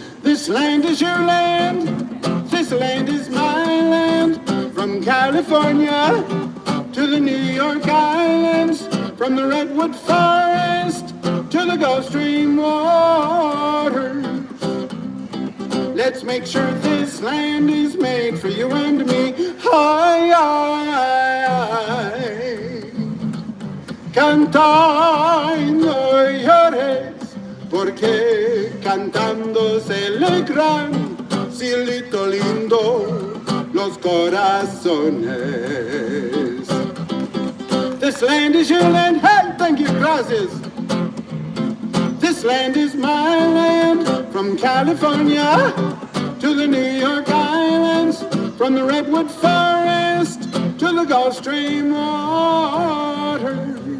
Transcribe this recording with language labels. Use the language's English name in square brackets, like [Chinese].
[English] This land is your land, this land is my land, from California to the New York Islands, from the Redwood Forest to the Gulf Stream waters. Let's make sure this land is made for you and me. Ay, ay, ay. [Spanish] Canta y no llores, porque cantando se alegran, cielito lindo, los corazones. [English] This land is your land. Hey, thank you, gracias. This land is my land, from California to the New York Islands, from the Redwood Forest to the Gulf Stream waters.